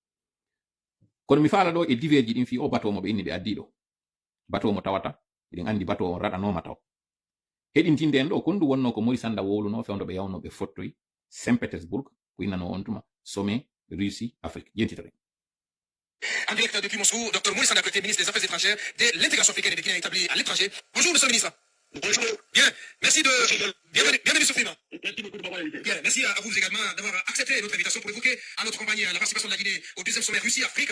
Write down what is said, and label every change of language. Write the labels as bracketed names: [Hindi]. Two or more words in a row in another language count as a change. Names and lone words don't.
[Fula] kono mi faala ɗo e divers ji ɗin fi o bateau mo ɓe inni ɓe addi ɗo bateau mo tawata eɗen andi bateau on raɗanoma taw heɗintinde en ɗo kon ɗum wonno ko Mori Sanda wowluno fewndo ɓe yawno ɓe fottoy Saint Pétersbourg ko innano on tuma sommet Russie Afrique jentitoɗen. [French] En direct depuis Moscou, Dr Mori Sanda, ministre des Affaires étrangères de l'intégration africaine et des Guinéens établis à l'étranger. Bonjour, monsieur le ministre. Bonjour. Bien, merci de... Bienvenue sur Film. Merci beaucoup de m'avoir invité. Bien, merci à vous également d'avoir accepté notre invitation pour évoquer à notre compagnie la participation de la Guinée au deuxième sommet Russie-Afrique.